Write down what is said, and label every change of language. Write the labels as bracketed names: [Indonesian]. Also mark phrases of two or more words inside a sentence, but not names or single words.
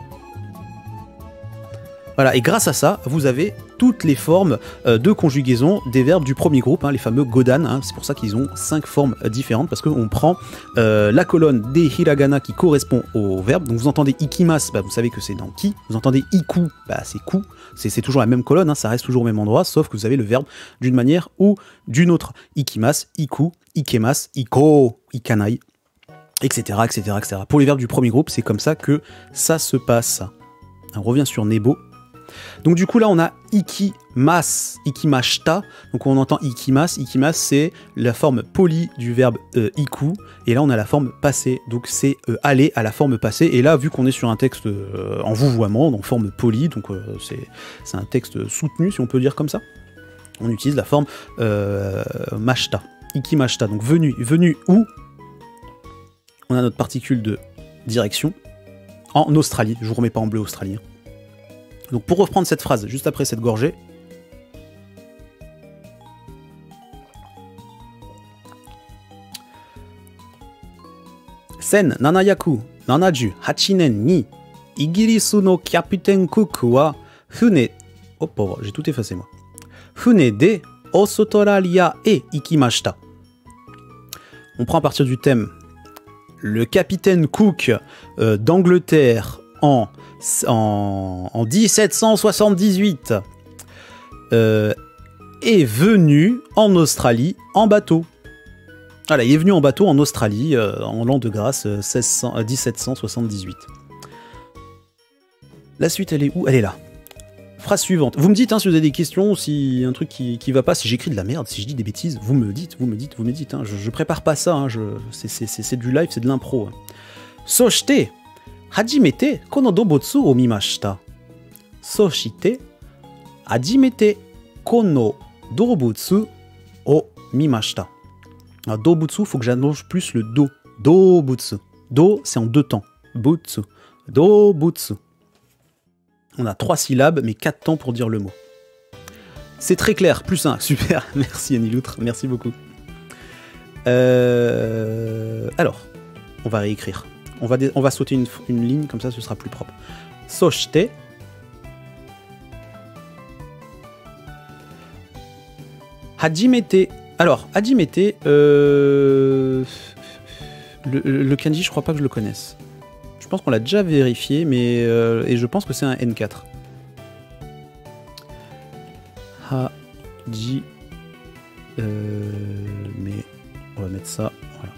[French] Voilà, et grâce à ça, vous avez toutes les formes de conjugaison des verbes du premier groupe, hein, les fameux godan, hein, c'est pour ça qu'ils ont 5 formes différentes, parce qu'on prend la colonne des hiragana qui correspond au verbe, donc vous entendez ikimas, bah, vous savez que c'est dans ki, vous entendez iku, bah, c'est ku, c'est toujours la même colonne, hein, ça reste toujours au même endroit, sauf que vous avez le verbe d'une manière ou d'une autre. [Japanese] 行きます、行く、行けます、行こう、行かない, [French] etc., etc., etc. Pour les verbes du premier groupe, c'est comme ça que ça se passe. On revient sur Nebo. Donc du coup là on a [Japanese] 行きます、行きました, [French] donc on entend [Japanese] 行きます、行きます [French] c'est la forme polie du verbe iku, et là on a la forme passée, donc c'est aller à la forme passée, et là vu qu'on est sur un texte en vouvoiement, en forme polie, donc c'est un texte soutenu si on peut dire comme ça, on utilise la forme [Japanese] ました、行きました, [French] donc venu où, on a notre particule de direction, en Australie, je vous remets pas en bleu australien. Donc pour reprendre cette phrase, juste après cette gorgée, [Japanese] 千七百七十八年にイギリスのキャプテンクックは船... [French] Oh pauvre, j'ai tout effacé moi. [Japanese] 船でオーストラリアへ行きました. [French] On prend à partir du thème le capitaine Cook d'Angleterre en 1778 est venu en Australie en bateau. Voilà, il est venu en bateau en Australie en l'an de grâce 1778. La suite, elle est où? Elle est là. Phrase suivante. Vous me dites hein, si vous avez des questions, si un truc qui va pas, si j'écris de la merde, si je dis des bêtises, vous me dites. Hein. Je prépare pas ça, hein, c'est du live, c'est de l'impro. [Japanese] そして初めてこの動物を見ました. そして初めてこの動物を見ました. [French] Alors, dobutsu, faut que j'annonce plus le do. Dobutsu. Do, c'est en deux temps. Butsu. Dobutsu. On a 3 syllabes, mais 4 temps pour dire le mot. C'est très clair, plus 1. Super, merci Annie Loutre, merci beaucoup. Alors, on va réécrire. On va sauter une ligne, comme ça ce sera plus propre. [Japanese] そして。初めて. [French] Alors, hajimete, le kanji, je crois pas que je le connaisse. Je pense qu'on l'a déjà vérifié, mais et je pense que c'est un N4. Haji. Mais on va mettre ça. Voilà.